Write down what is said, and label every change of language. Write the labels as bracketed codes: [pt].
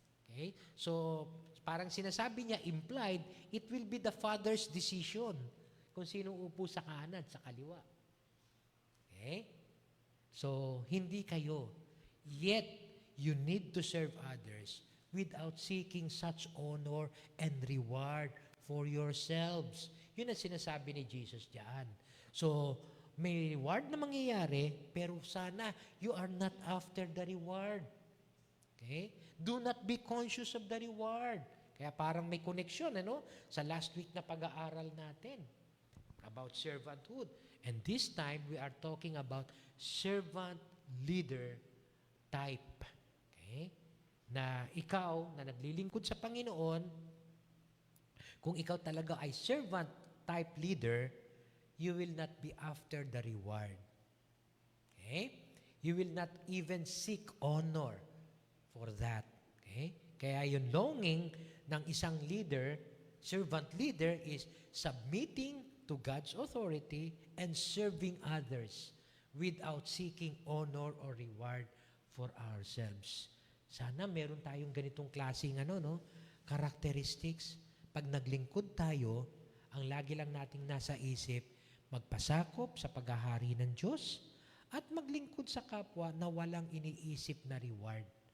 [tl] Okay? So, parang sinasabi niya, implied, [en] it will be the Father's decision [tl] kung sino upo sa kanan, sa kaliwa. Okay? So, hindi kayo. [en] Yet, you need to serve others without seeking such honor and reward for yourselves. [tl] Yun ang sinasabi ni Jesus diyan. [en] So, [tl] may reward na mangyayari, pero sana [en] you are not after the reward. Okay? Do not be conscious of the reward. [tl] Kaya parang may connection, ano? Sa last week na pag-aaral natin about servanthood. [en] And this time, we are talking about servant leader type. [tl] Okay? Na ikaw, na naglilingkod sa Panginoon, kung ikaw talaga ay servant type leader, [en] you will not be after the reward. [tl] Okay? [en] You will not even seek honor for that. Okay? [tl] Kaya yung [en] longing ng isang leader, servant leader, is submitting to God's authority and serving others without seeking honor or reward for ourselves. [tl] Sana meron tayong ganitong klaseng characteristics. Pag naglingkod tayo, ang lagi lang nating nasa isip, magpasakop sa paghahari ng Diyos at maglingkod sa kapwa na walang iniisip na reward.